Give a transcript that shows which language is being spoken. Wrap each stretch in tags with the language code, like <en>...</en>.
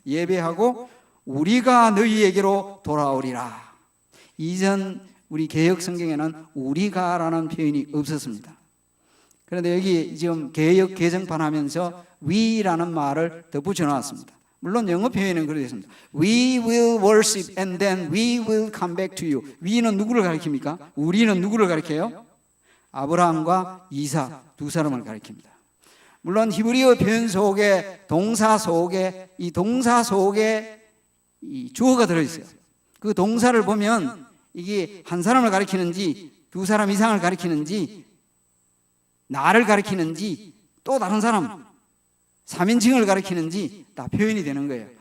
<ko>예배하고 우리가 너희에게로 돌아오리라. 이전 우리 개역 성경에는 우리가라는 표현이 없었습니다. 그런데 여기 지금 개역 개정판 하면서 we라는 말을 더 붙여놨습니다. 물론 영어 표현은 그렇게 됐습니다.</ko> <en>We will worship and then we will come back to you.</en> <ko>we는 누구를 가리킵니까? 우리는 누구를 가리켜요? 아브라함과 이삭 두 사람을 가리킵니다. 물론 히브리어 표현 속에 동사 속에 이 주어가 들어있어요. 그 동사를 보면 이게 한 사람을 가리키는지 두 사람 이상을 가리키는지 나를 가리키는지 또 다른 사람 3인칭을 가리키는지 다 표현이 되는 거예요.</ko>